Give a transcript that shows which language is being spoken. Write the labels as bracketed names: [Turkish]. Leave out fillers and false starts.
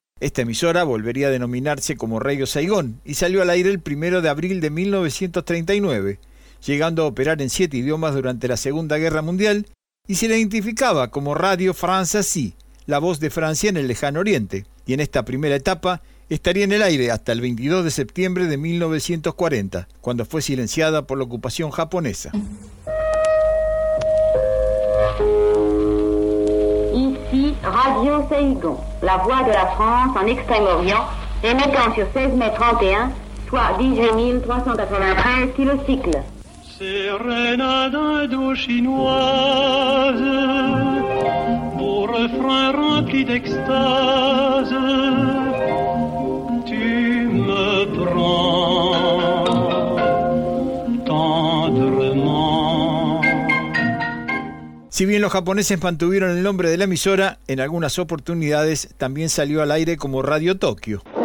[Spanish] Esta emisora volvería a denominarse como Radio Saigón y salió al aire el 1 de abril de 1939, llegando a operar en 7 idiomas durante la Segunda Guerra Mundial, y se la identificaba como Radio France-Assis, la voz de Francia en el Lejano Oriente, y en esta primera etapa estaría en el aire hasta el 22 de septiembre de 1940, cuando fue silenciada por la ocupación japonesa. [French] Ici Radio Saigon, la voix de la France en Extrême-Orient, émettant sur 16,31 m, soit 18.393 kilocycles. Sérénade indochinoise, au refrain rempli d'extase, tu me prends tendrement. [Spanish] Si bien los japoneses mantuvieron el nombre de la emisora, en algunas oportunidades también salió al aire como Radio Tokio.